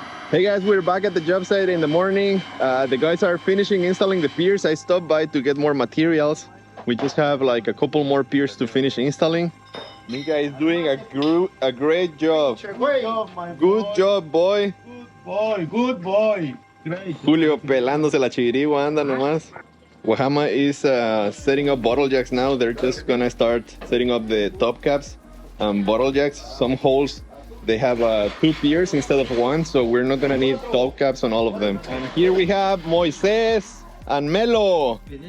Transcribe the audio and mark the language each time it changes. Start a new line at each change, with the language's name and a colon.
English: Hey guys, we're back at the job site in the morning. The guys are finishing installing the piers. I stopped by to get more materials. We just have like a couple more piers to finish installing. Mika is doing a great job. Good job, boy. Good boy. Great.
Spanish: Julio pelándose la chirigua, anda nomás.
English: Wahama is setting up bottle jacks now. They're just gonna start setting up the top caps. Bottle jacks, some holes, they have 2 piers instead of 1, so we're not gonna need top caps on all of them. And here we have Moises and Melo.